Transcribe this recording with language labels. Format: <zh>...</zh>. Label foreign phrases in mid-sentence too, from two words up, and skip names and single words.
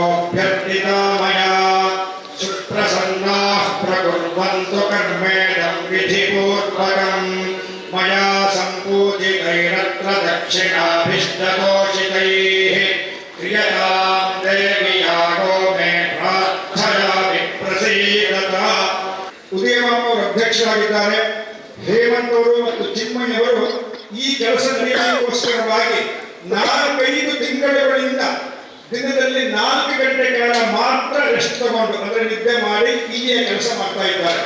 <sa>सर्वोऽभ्यर्थितो मया सुप्रसन्नाः प्रकुर्वन्तु कर्मेणं विधिपूर्वकम् मया सम्पूजितैरत्र दक्षिणाभिष्टतोषितैः क्रियतां देवी यागो मे प्रार्थयामि प्रसीदत</sa> <kn>ಉದಯಮಾನವರು ಅಧ್ಯಕ್ಷರಾಗಿದ್ದಾರೆ. ಹೇಮಂತ್ ಅವರು ಮತ್ತು ಚಿನ್ಮಯ್ ಅವರು ಈ ಕೆಲಸ ನಡೆಯಲಿಕ್ಕೋಸ್ಕರವಾಗಿ 4-5 ತಿಂಗಳುಗಳಿಂದ ದಿನದಲ್ಲಿ 4 ಗಂಟೆ ಕಾಲ ಮಾತ್ರ ರೆಸ್ಟ್ ತಗೊಂಡು ಅಂದರೆ ನಿದ್ದೆ ಮಾಡಿ ಇಲ್ಲಿಯ ಕೆಲಸ ಮಾಡ್ತಾ ಇದ್ದಾರೆ.</kn>